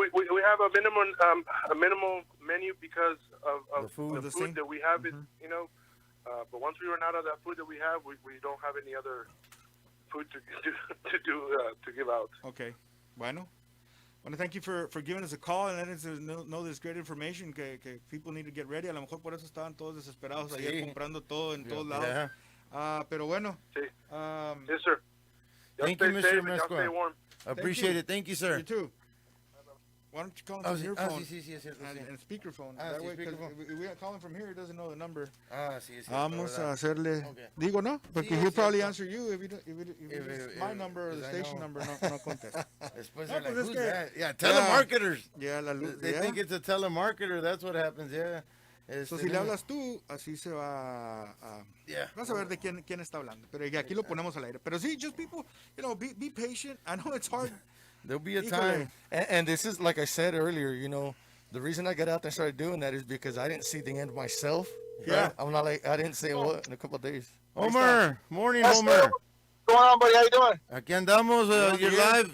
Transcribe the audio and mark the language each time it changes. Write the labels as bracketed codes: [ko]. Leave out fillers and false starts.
[en] We have a minimal menu because of the food that we have. But once we run out of that food that we have, we don't have any other food to give out. Okay. Bueno, thank you for giving us a call and letting us know this great information que people need to get ready. [es] A lo mejor por eso estaban todos desesperados ayer comprando todo en todos lados. [en] Yeah. [es] Pero bueno. [en] Sí. Yes, sir. Thank you, Mr. Mezcua. Appreciate it. Thank you, sir. You too. Why don't you call him from your phone? [es] Sí. [en] And speakerphone. That way, because if we call him from here, he doesn't know the number. [es] Sí. Vamos a hacerle. [en] Okay. [es] Digo, ¿no? [en] Porque he'll probably answer you if it's my number or the station number, no contest. [es] Después no, [en] who's that? Yeah, telemarketers. [es] Yeah, la luz. [en] They think it's a telemarketer. That's what happens, yeah. [es] So, si le hablas tú, así se va a... Vas a ver de quién está hablando. Pero aquí lo ponemos al aire. Pero sí, [en] just people, be patient. I know it's hard. There'll be a time. And this is, like I said earlier, the reason I got out there and started doing that is because I didn't see the end myself. Yeah. Right? I'm not like, I didn't say what in a couple of days. Homer, morning, Homer. What's going on, buddy? How you doing? [es] Aquí andamos.